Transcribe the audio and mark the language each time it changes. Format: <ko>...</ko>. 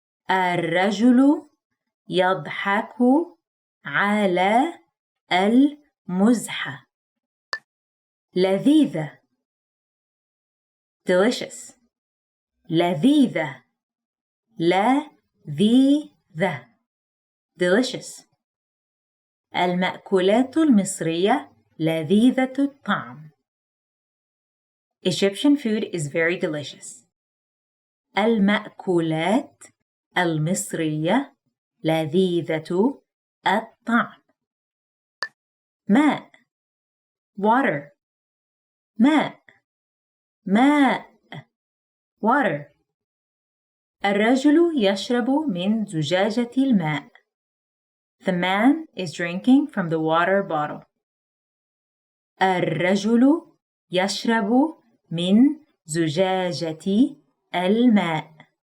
<ar>الرجل يضحك على المزحة. لذيذة</ar> <en>delicious.</en> <ar>لذيذة</ar> <en>delicious.</en> <ar>المأكولات المصرية لذيذة الطعم.</ar> <en>Egyptian food is very delicious.</en> <ar>المأكولات المصرية لذيذة الطعم. ماء</ar> <en>water.</en> <ar>ماء</ar> <en>water.</en> <ar>الرجل يشرب من زجاجة الماء.</ar> <en>The man is drinking from the water bottle.</en> <ar>الرجل يشرب من زجاجة الماء.</ar>